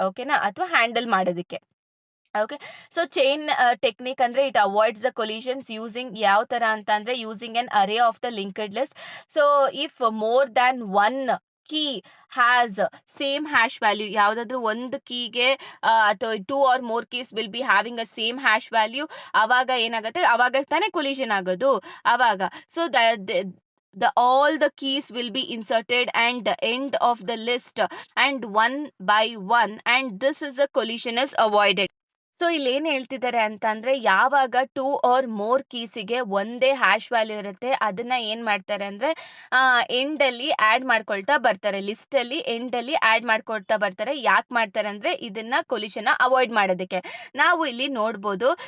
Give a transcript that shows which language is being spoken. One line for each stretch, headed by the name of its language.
English: ಓಕೆನಾ,
Kannada: ಅಥವಾ ಹ್ಯಾಂಡಲ್ ಮಾಡೋದಕ್ಕೆ.
English: okay, so chain technique ಅಂದ್ರೆ it avoids the collisions using
Kannada: ಯಾವ ತರ ಅಂತ ಅಂದ್ರೆ
English: Using an array of the linked list. So if more than one key has same hash value,
Kannada: ಯಾವುದಾದ್ರೂ ಒಂದು ಕೀಗೆ ಅಥವಾ
English: 2 or more keys will be having a same hash value,
Kannada: ಅವಾಗ ಏನಾಗುತ್ತೆ, ಅವಾಗ ತಾನೇ ಕೊಲಿಷನ್ ಆಗೋದು ಅವಾಗ.
English: So all the keys will be inserted and the end of the list and one by one, and this is a collision is avoided.
Kannada: So ಇಲ್ಲಿ ಏನ್ ಹೇಳ್ತಿದ್ದಾರೆ ಅಂತ ಅಂದ್ರೆ ಯಾವಾಗ
English: 2 or more
Kannada: ಕೀಸಿಗೆ ಒಂದೇ ಹ್ಯಾಶ್ ವ್ಯಾಲ್ಯೂ ಇರುತ್ತೆ, ಅದನ್ನ ಏನ್ ಮಾಡ್ತಾರೆ ಅಂದ್ರೆ ಎಂಡ್ ಅಲ್ಲಿ ಆಡ್ ಮಾಡ್ಕೊಳ್ತಾ ಬರ್ತಾರೆ, ಲಿಸ್ಟ್ ಅಲ್ಲಿ ಎಂಡ್ ಅಲ್ಲಿ ಆಡ್ ಮಾಡ್ಕೊಳ್ತಾ ಬರ್ತಾರೆ. ಯಾಕೆ ಮಾಡ್ತಾರೆ ಅಂದ್ರೆ ಇದನ್ನ ಕೊಲಿಷನ್ ಅವಾಯ್ಡ್ ಮಾಡೋದಕ್ಕೆ. ನಾವು ಇಲ್ಲಿ ನೋಡ್ಬೋದು.